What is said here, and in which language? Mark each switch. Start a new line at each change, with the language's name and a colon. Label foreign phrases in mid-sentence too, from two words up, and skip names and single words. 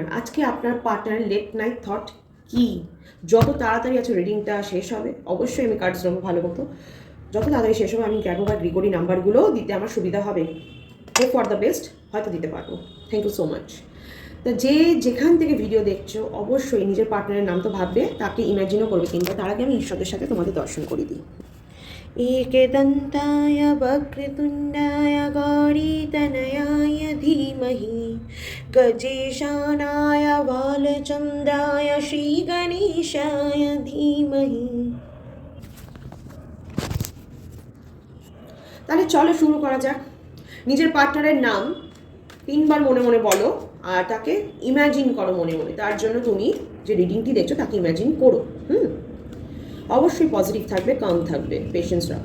Bangla: আজকে আপনার পার্টনারের
English: late night thought
Bangla: কি? যত তাড়াতাড়ি আছে রিডিংটা শেষ হবে, অবশ্যই আমি কার্ডস নেবো ভালো মতো, যত তাড়াতাড়ি শেষ হবে আমি গ্র্যাগো বা গ্রিগোরি নাম্বারগুলো দিতে আমার সুবিধা হবে।
English: hope for the best,
Bangla: হয়তো দিতে পারবো।
English: thank you so much.
Bangla: তা যে যেখান থেকে ভিডিও দেখছো অবশ্যই নিজের পার্টনারের নাম তো ভাববে, তাকে ইমাজিনও করবে, কিন্তু তার আগে আমি ঈশ্বরের সাথে তোমাদের দর্শন করে দিই।
Sanskrit: एकदन्ताय वक्रतुण्डाय गौरीतनयाय धीमहि गजेशानाय बालचन्द्राय श्रीगणेशाय धीमहि।
Bangla: তাহলে চলো শুরু করা যাক। নিজের পার্টনারের নাম 3 বার মনে মনে বলো আর তাকে ইমাজিন করো মনে মনে। তার জন্য তুমি যে রিডিংটি দেখছো তাকে ইমাজিন করো। অবশ্যই পজিটিভ থাকবে, কাম থাকবে, পেশেন্স রাখো।